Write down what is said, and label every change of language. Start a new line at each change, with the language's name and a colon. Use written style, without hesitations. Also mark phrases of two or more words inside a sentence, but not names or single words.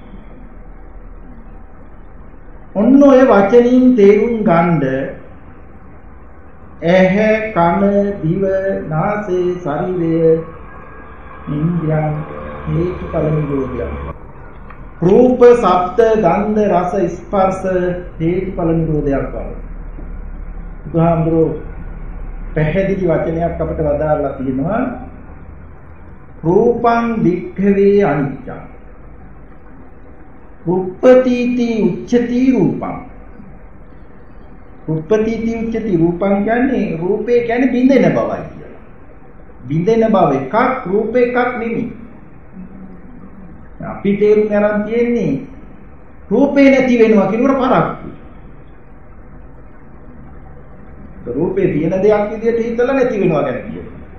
Sinhala: ඔන්න ඔය වචනින් තේරුම් ගන්න ඇහැ කන දිව නාසය ශරීරය ඉන්ද්‍රියන් හේතුඵල නිරෝධය. රූප ශබ්ද ගන්ධ රස ස්පර්ශ හේතුඵල නිරෝධයක් වගේ. උදාහරණයක් පැහැදිලි වචනයක් අපිට වදාරලා තියෙනවා
Pali: රූපං වික්ඛවේ අනිච්චං උප්පතිති උච්චති රූපං
Sinhala: උප්පතිති උච්චති රූපං කියන්නේ රූපේ කියන්නේ බින්දෙන බවයි කියලා. බින්දෙන බව එකක් රූප එකක් නෙමෙයි. අපි තේරුම් ගන්න තියෙන්නේ රූපේ නැති වෙනවා කියනකොට පරක්කු. රූපේ තියෙන දෙයක් විදියට හිතලා නැති වෙනවා ගැන කියනවා.